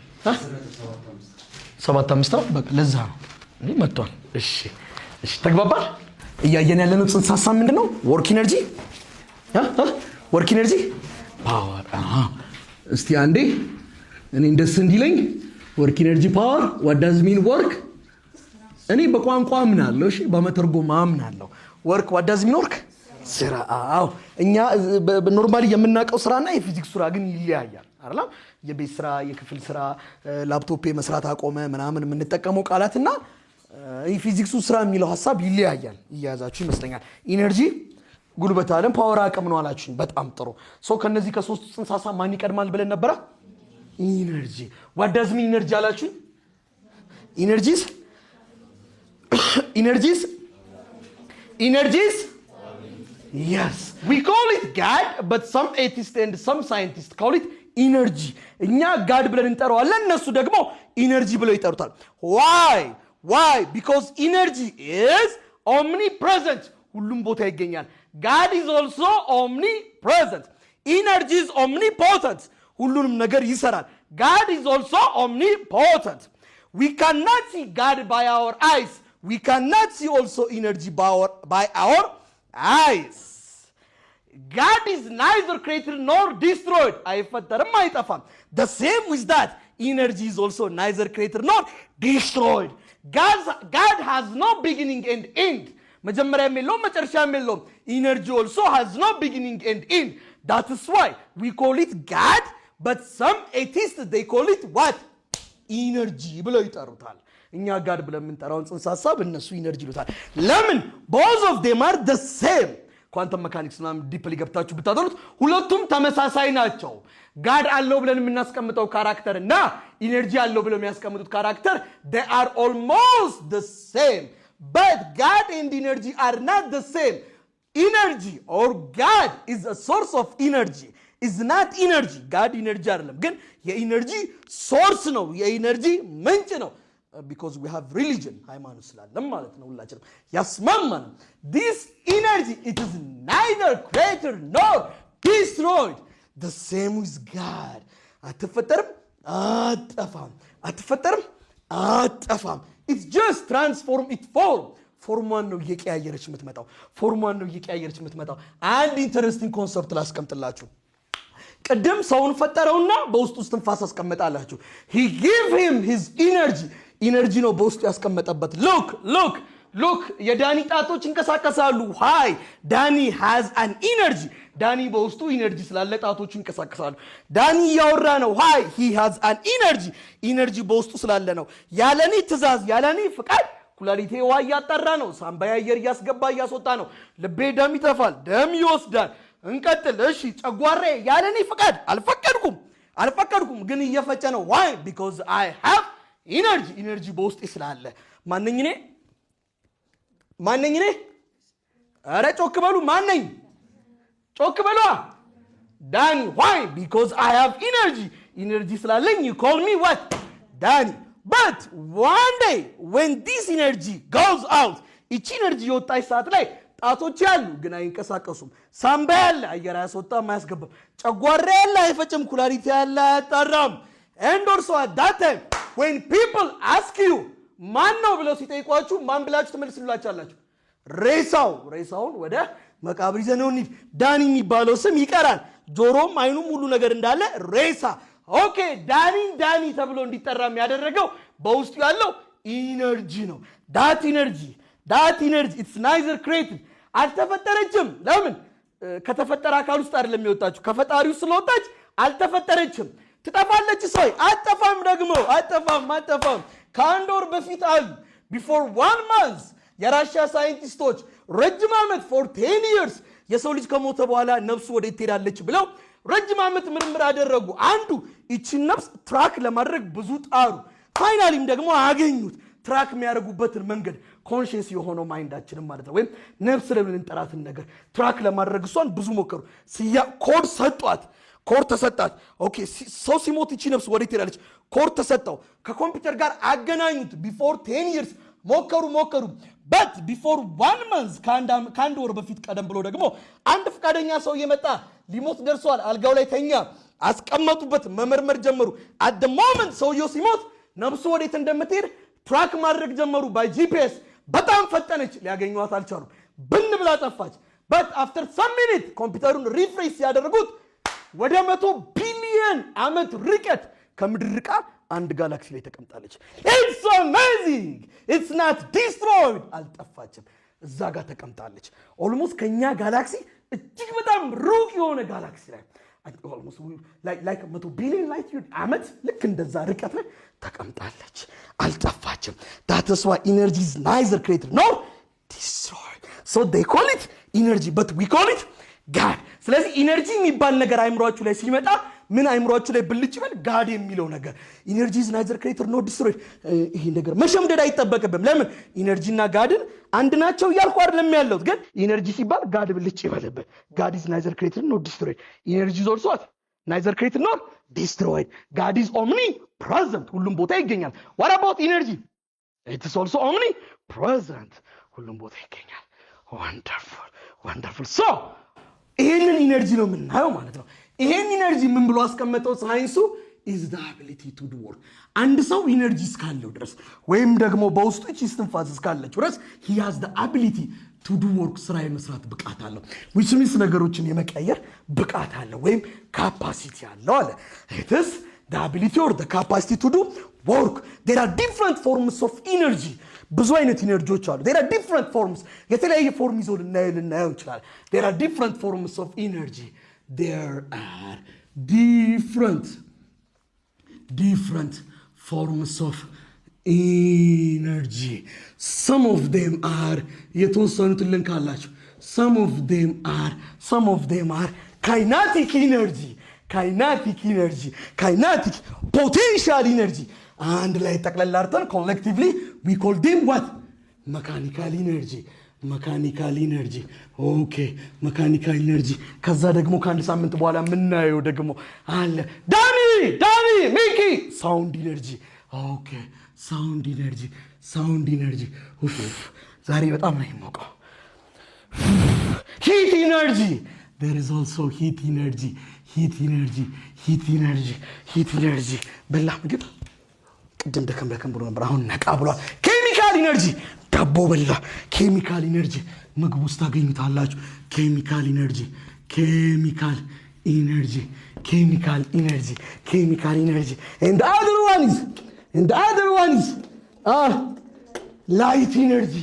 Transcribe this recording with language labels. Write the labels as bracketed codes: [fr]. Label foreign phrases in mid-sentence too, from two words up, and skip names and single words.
[am] 75 ነው በቃ ለዛ ነው እንዴ መጥቷል እሺ ተግባባል እያየን ያለነው ጽንሰ ሐሳብ ምንድነው [en] work energy power [am] እስቲ አንዴ እኔ እንደስ እንዲለኝ ወርክ [en] energy power what does mean work [am] እኔ በቋንቋ አምናለሁ እሺ በመተርጎም አምናለሁ [en] ወርክ what does mean work [am] ስራ አዎ እኛ ኖርማሊ የምናውቀው ስራና የፊዚክስ ስራ ግን ይለያያል አይደል የቤት ስራ የክፍል ስራ ላፕቶፕ መስራት አቆመ ምናምን የምንጠቀመው ቃላትና የፊዚክሱ ስራ የሚለው ሐሳብ ይለያያል ይያዛችሁ ይመስለኛል ኢነርጂ ጉልበት አለም ፓወር አቅም ነው አላችሁኝ በጣም ጥሩ ሶ ከነዚህ ከሶስቱ ጽንሰ ሐሳብ ማን ይቀድማል ብለን ነበር ኢነርጂ [en] what does mean energy [am] አላችሁኝ ኢነርጂስ Yes. [en] We call it God, but some atheists and some scientists call it energy. [am] እኛ God ብለን እንጠራዋለን እነሱ ደግሞ energy ብለው ይጠሩታል. [en] Why? Because energy is omnipresent. [am] ሁሉም ቦታ ይገኛል. [en] God is also omnipresent. Energy is omnipotent. [am] ሁሉንም ነገር ይሰራል. [en] God is also omnipotent. We cannot see God by our eyes. We cannot see also energy by our eyes. God is neither created nor destroyed. [am] አይፈጠርም አይጠፋም. [en] The same with that. Energy is also neither created nor destroyed. God has no beginning and end. [am] መጀመሪያም የለውም መጨረሻም የለውም. [en] Energy also has no beginning and end. That is why we call it God, but some atheists they call it what? [am] Energy ብለው ይጠሩታል. እኛ ጋር ብለን የምንጠራውን ጽንሰ ሐሳብ እነሱ ኢነርጂ ይሉታል. ለምን? [en] both of them are the same. quantum mechanics [am] ምናምን ዲፕሊ ገብታችሁ ብታጠኑት ሁለቱም ተመሳሳይ ናቸው. ጋድ አለው ብለን የምናስቀምጠው ካራክተር እና ኢነርጂ አለው ብለው የሚያስቀምጡት ካራክተር [en] they are almost the same, [am] but God and energy are not the same. [en] Energy or God is a source of energy, is not energy. [am] God energy አይደለም ግን የኢነርጂ ሶርስ ነው, የኢነርጂ ምንጭ ነው. [en] Because we have religion, [am] ሃይማኖት ስላለም ማለት ነው ሁላችንም ያስማማን. [en] This energy, it is neither created nor destroyed. The same with God. [am] አትፈጠርም አትጠፋም. [en] It's just transform it form. [am] ፎርሟን ነው እየቀያየረች የምትመጣው. አንድ [en] interesting concept [am] ላስቀምጥላችሁ. ቅድም ሰውን ፈጠረውና በውስጡ እስትንፋስ አስቀመጣላችሁ. [en] He gave him his energy. [am] ኢነርጂ ነው በውስጡ ያስቀመጠበት. look የዳኒ ጣቶች ይንቀሳቀሳሉ. [en] why? ዳኒ has an energy. [am] ዳኒ በውስጡ ኢነርጂ ስላለ ጣቶቹ ይንቀሳቀሳሉ. ዳኒ ያወራ ነው. [en] why? he has an energy [am] በውስጡ ስላለ ነው. ያለኔ ትእዛዝ ያለኔ ፍቃድ ኩላሊቴ ውሃ እያጠራ ነው. ሳምባዬ አየር እያስገባ እያስወጣ ነው. ልቤ ደም ይተፋል፣ ደም ይወስዳል። እንቀጥል። እሺ ጨጓሬ ያለኔ ፍቃድ አልፈቀድኩም ግን እየፈጨ ነው. [en] why? because I have energy [am] በውስጤ ስላለ። ማንኝ እኔ አረ ጮክ በሉ። ማንኝ ጮክ በሉ። ዳኒ. [en] why? because I have energy ስላለኝ you call me what? ዳኒ. but one day when this energy goes out, [am] እቺ ኢነርጂ የወጣች ሰዓት ላይ ጣቶች ያሉ ግን አይንቀሳቀሱም። ሳምባ ያለ አየር አያስወጣም አያስገባም። ጨጓራ ያለ አይፈጭም። ኩላሊት ያለ አያጣራም. [en] and also at that time when people ask you [am] ማን ነው ብለው ሲጠይቋችሁ ማን ብላችሁ ትመልሱላችኋላችሁ? ሬሳውን ወደ መቃብር ይዘነው እንሂድ። ዳኒ የሚባለው ስም ይቀራል። ጆሮም አይኑም ሁሉ ነገር እንዳለ ሬሳ። ኦኬ ዳኒ ተብሎ እንዲጠራ የሚያደረገው በውስጡ ያለው ኢነርጂ ነው. [en] that energy it's neither created. [am] አልተፈጠረችም። ለምን? ከተፈጠረ አካል ውስጥ አይደለም የሚወጣችሁ፣ ከፈጣሪው ስለወጣች አልተፈጠረችም። ትጠፋለች ሰው አጠፋም። ደግሞ አጠፋም። ከአንድ ወር በፊት አሉ [en] before 1 [am] month የራሽያ ሳይንቲስቶች ረጅም ዓመት [en] for 10 years [am] የሰው ልጅ ከሞተ በኋላ ነፍሱ ወዴት ትሄዳለች ብለው ረጅም ዓመት ምርምር አደረጉ። አንዱ እቺን ነፍስ ትራክ ለማድረግ ብዙ ጣሩ። ፋይናሊም ደግሞ አገኙት። ትራክ የሚያደርጉበትን መንገድ ኮንሽስ የሆነው ማይንዳችንን ማለት ነው፣ ወይም ነፍስ ለምን እንጠራትን ነገር ትራክ ለማድረግ እሷን ብዙ ሞከሩ። ኮድ ተሰጣት። ኦኬ ሰው ሲሞት እቺ ነፍስ ወዴት ትሄዳለች? ኮድ ተሰጣው። ከኮምፒውተር ጋር አገናኙት። [en] before 10 years [am] ሞከሩ [en] but before 1 month [am] ከአንድ ወር በፊት ቀደም ብሎ ደግሞ አንድ ፈቃደኛ ሰው የመጣ ሊሞት ደርሷል። አልጋው ላይ ተኛ። አስቀመጡበት፣ መመርመር ጀመሩ። [en] at the moment [am] ሰውየው ሲሞት ነፍሱ ወዴት እንደምትሄድ ትራክ ማድረግ ጀመሩ [en] by GPS። [am] በጣም ፈጠነች፣ ሊያገኙት አልቻሉም። ብን ብላ ጠፋች። [en] but after some minute [am] ኮምፒውተሩን ሪፍሬሽ ያደረጉት ወደ 100 ቢሊዮን ዓመት ርቀት ከምድር ርቃ አንድ ጋላክሲ ላይ ተቀምጣለች። [en] it's amazing, it's not destroyed። [am] አልጠፋችም፣ እዛ ጋር ተቀምጣለች። ኦልሞስት ከኛ ጋላክሲ እጅግ በጣም ሩቅ የሆነ ጋላክሲ ላይ ኦልሞስት [en] like 100 billion light year [am] ዓመት ልክ እንደዛ ርቀት ላይ ተቀምጣለች። አልጠፋችም። [en] that is why energy is neither created nor destroyed. so they call it energy, but we call it God. [am] ስለዚህ ኢነርጂ የሚባል ነገር አይምሯችሁ ላይ ሲመጣ ምን አይምሮአችሁ ላይ ብልጭ ይበል? ጋድ የሚለው ነገር [en] energy is neither created nor destroyed። [am] ይሄ ነገር መሸምደድ አይጠበቅብም። ለምን ኢነርጂና ጋድን አንድ ናቸው እያልኩ አይደለም ያለሁት፣ ግን ኢነርጂ ሲባል ጋድ ብልጭ ይበልበት። [en] God is neither created nor destroyed። energy is also neither created nor destroyed። God is omni present፣ [am] ሁሉም ቦታ ይገኛል። [en] what about energy? it is also omni present፣ [am] ሁሉም ቦታ ይገኛል። [en] wonderful wonderful። [am] ሶ ይሄንን ኢነርጂ ነው የምናየው ማለት ነው። ይሄን ኢነርጂ ምን ብሎ አስቀመጠው ሳይንሱ? [en] is the ability to do work። [am] አንድ ሰው ኢነርጂ እስካለው ድረስ ወይም ደግሞ በውስጡ እስትንፋስ እስካለች ድረስ [en] he has the ability to do work፣ [am] ስራ የመስራት ብቃት አለው። [en] which means [am] ነገሮችን የመቀየር ብቃት አለው ወይም ካፓሲቲ አለው አለ። [en] it is the ability or the capacity to do work። there are different forms of energy። [am] ብዙ አይነት ኢነርጂዎች አሉ። [en] there are different forms። [am] የተለያየ ፎርም ይዞ ልናየው ይችላል። [en] there are different forms of energy። there are different forms of energy. some of them are [am] የተወሰኑትን ልንካላችሁ። [en] some of them are kinetic energy፣ potential energy። [am] አንድ ላይ ጠቅለል አድርገን ኮሌክቲቭሊ [en] we call them what? mechanical energy። [am] ኦኬ [en] mechanical energy። [am] ከዛ ደግሞ ከአንድ ሳምንት በኋላ የምናየው ደግሞ አለ ዳኒ ሚኪ [en] sound energy። [am] ኦኬ [en] sound energy። [am] ዛሬ በጣም ነው የሞቀው። [en] heat energy። there is also heat energy። [am] በላ ምግብ ቅድም ደከም ብሎ ነበር፣ አሁን ነቃ ብሏል። [en] chemical energy [am] ዳቦ በላ። [en] chemical energy [am] ምግብ ውስጥ ታገኙታላችሁ። [en] chemical energy and the other one is light energy.